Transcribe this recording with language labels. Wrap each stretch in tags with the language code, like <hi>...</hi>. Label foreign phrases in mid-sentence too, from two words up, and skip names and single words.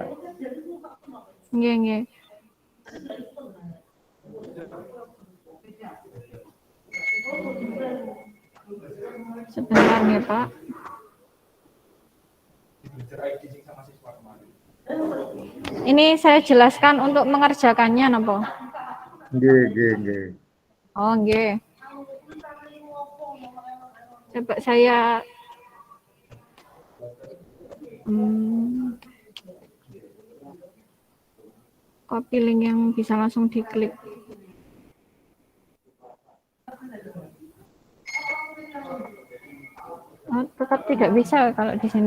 <id>Nggih. Sebentar ya Pak. Ini saya jelaskan untuk mengerjakannya napa? Nggih. Oh, nggih. Coba saya copy link yang bisa langsung diklik. Oh, tetap tidak bisa kalau di sini.</id>